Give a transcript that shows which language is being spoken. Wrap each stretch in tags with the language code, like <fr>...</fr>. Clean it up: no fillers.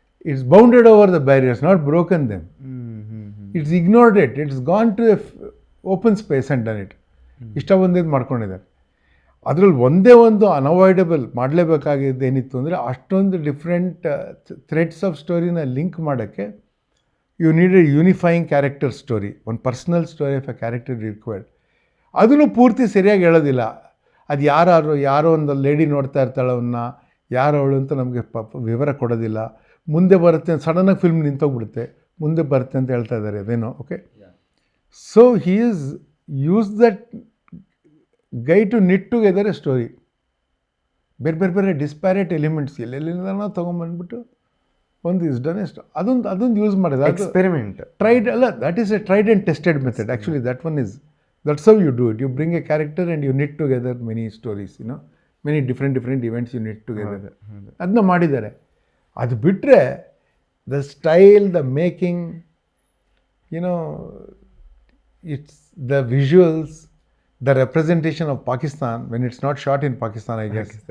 <en>it's bounded over the barriers, not broken them. It's ignored it. It's gone to open space and done it.</en> <kn>ಇಷ್ಟ ಬಂದಿದ್ದು ಮಾಡ್ಕೊಂಡಿದ್ದಾರೆ. ಅದರಲ್ಲಿ ಒಂದೇ ಒಂದು</kn> <en>unavoidable</en> <kn>ಮಾಡಲೇಬೇಕಾಗಿದ್ದು ಏನಿತ್ತು ಅಂದರೆ, ಅಷ್ಟೊಂದು</kn> <en>different threads of ಸ್ಟೋರಿನ link</en> <kn>ಮಾಡೋಕ್ಕೆ</kn> <en>You need a unifying character story, ಒಂದು personal story of a character required.</en> <kn>ಅದನ್ನು ಪೂರ್ತಿ ಸರಿಯಾಗಿ ಹೇಳೋದಿಲ್ಲ. ಅದು ಯಾರೋ ಒಂದು ಲೇಡಿ ನೋಡ್ತಾ ಇರ್ತಾಳೆ ಅವನ್ನ, ಯಾರು ಅವಳು ಅಂತ ನಮಗೆ ವಿವರ ಕೊಡೋದಿಲ್ಲ. ಮುಂದೆ ಬರುತ್ತೆ, ಸಡನ್ನಾಗಿ ಫಿಲ್ಮ್ ನಿಂತೋಗ್ಬಿಡುತ್ತೆ, ಮುಂದೆ ಬರುತ್ತೆ ಅಂತ ಹೇಳ್ತಾ ಇದ್ದಾರೆ ಅದೇನೋ.</kn> <en>Okay, so he is use that guy to knit together a story.</en> <kn>ಬೇರೆ ಡಿಸ್ಪ್ಯಾರೇಟ್ ಎಲಿಮೆಂಟ್ಸ್ ಎಲ್ಲೆಲ್ಲಿಂದ ತೊಗೊಂಬಂದ್ಬಿಟ್ಟು ಒಂದು</kn> <en>is done</en> <kn>ಎಷ್ಟು ಅದೊಂದು ಯೂಸ್ ಮಾಡಿದೆ.</kn> <en>experiment tried</en> <kn>ಅಲ್ಲ,</kn> <en>That is a tried and tested method. Actually that one is, that's how you do it. You bring a character and you knit together many stories, you know, many different events you knit together.</en> <kn>ಅದನ್ನ ಮಾಡಿದ್ದಾರೆ. ಅದು ಬಿಟ್ಟರೆ</kn> <en>The style, the making, you know, it's the visuals, the representation of Pakistan when it's not shot in Pakistan, I guess.</en>